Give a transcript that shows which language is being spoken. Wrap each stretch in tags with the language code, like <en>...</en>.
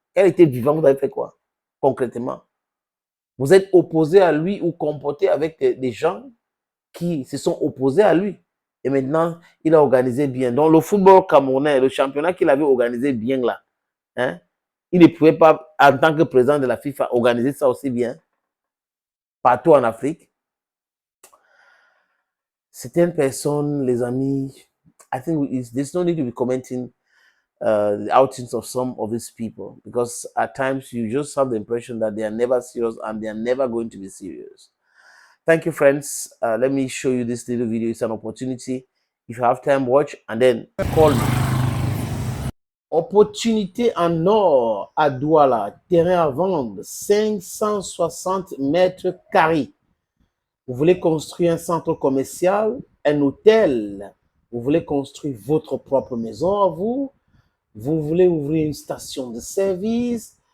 <fr>Quand il était vivant, vous avez fait quoi? Concrètement. Vous êtes opposé à lui ou comporté avec des gens qui se sont opposés à lui. Et maintenant, il a organisé bien. Donc, le football camerounais, le championnat qu'il avait organisé bien là, hein, il ne pouvait pas, en tant que président de la FIFA, organiser ça aussi bien partout en Afrique. Certaines personnes, les amis,</fr> <en>I think there's no need to be commenting the outings of some of these people because at times you just have the impression that they are never serious and they are never going to be serious. Thank you, friends. Let me show you this little video. It's an opportunity. If you have time, watch and then call me.</en> <fr>Opportunité en or à Douala. Terrain à vendre, 560 mètres carrés. Vous voulez construire un centre commercial, un hôtel. Vous voulez construire votre propre maison à vous. Vous voulez ouvrir une station de service.</fr>